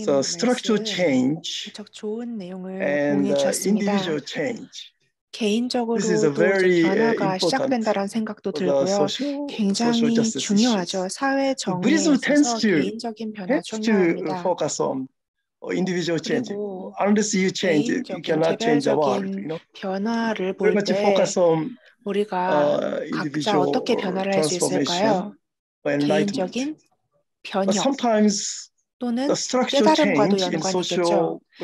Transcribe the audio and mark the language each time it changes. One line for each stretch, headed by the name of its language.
English: So structural change
Korean: 무척 좋은 내용을
English: and
Korean: 공유해 주셨습니다.
English: individual change.
Korean: 개인적으로도 변화가 시작된다는 생각도 들고요. 굉장히 중요하죠. 사회 정의에 있어서 개인적인 변화 중요합니다.
English: individual change. Unless you change, you cannot change the world. You know?
Korean: 변화를 볼 때 우리가 각자 어떻게 변화를 할 수 있을까요? 개인적인 변형 또는 깨달음과도 연관이 있겠죠.